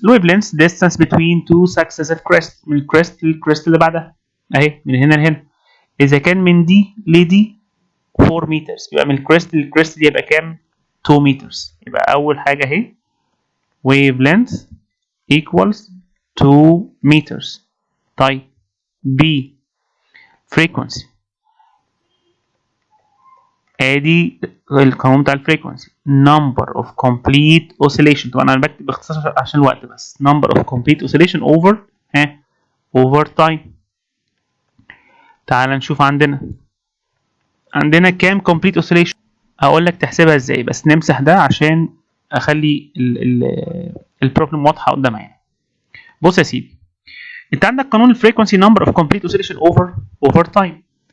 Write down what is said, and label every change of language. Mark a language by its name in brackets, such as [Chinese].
[Arabic] الويف لينث [English] distance between two successive crests، [Arabic] من الكريست للكريست اللي بعدها اهي، من هنا لهنا. اذا كان من دي لدي 4 meters، يبقى من الكريست للكريست دي يبقى كام؟ 2 meters. [English] يبقى اول حاجه اهي wave length equals 2 meters. طيب B frequency [Arabic] ادي القانون بتاع الفريكونسي [English] number of complete oscillation. [Arabic] طبعا انا بكتب باختصار عشان الوقت بس. [English] number of complete oscillation over over time. [Arabic] تعال نشوف عندنا كام complete oscillation. هقول لك تحسبها ازاي بس نمسح ده عشان اخلي البروبلم واضحه قدام عيني. بص يا سيدي، انت عندك قانون الفريكونسي [English] number of complete oscillation over time.